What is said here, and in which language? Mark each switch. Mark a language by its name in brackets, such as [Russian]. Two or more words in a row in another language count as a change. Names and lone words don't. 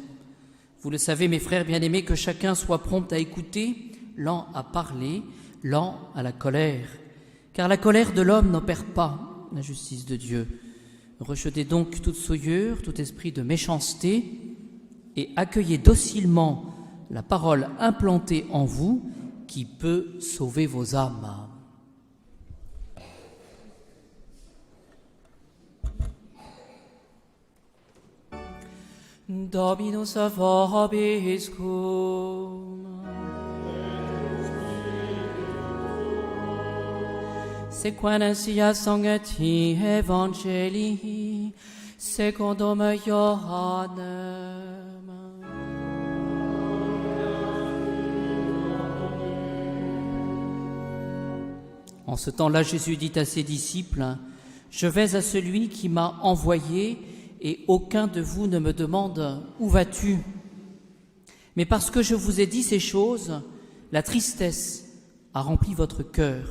[French] Vous le savez, mes frères bien-aimés, que chacun soit prompt à écouter, lent à parler, lent à la colère, car la colère de l'homme n'opère pas la justice de Dieu. Rejetez donc toute souillure, tout esprit de méchanceté, et accueillez docilement la parole implantée en vous qui peut sauver vos âmes. [Latin] Dominus vobiscum. Sequentia sancti Evangelii secundum Ioannem. [French] En ce temps-là, Jésus dit à ses disciples : « Je vais à celui qui m'a envoyé, et aucun de vous ne me demande « Où vas-tu » Mais parce que je vous ai dit ces choses, la tristesse a rempli votre cœur.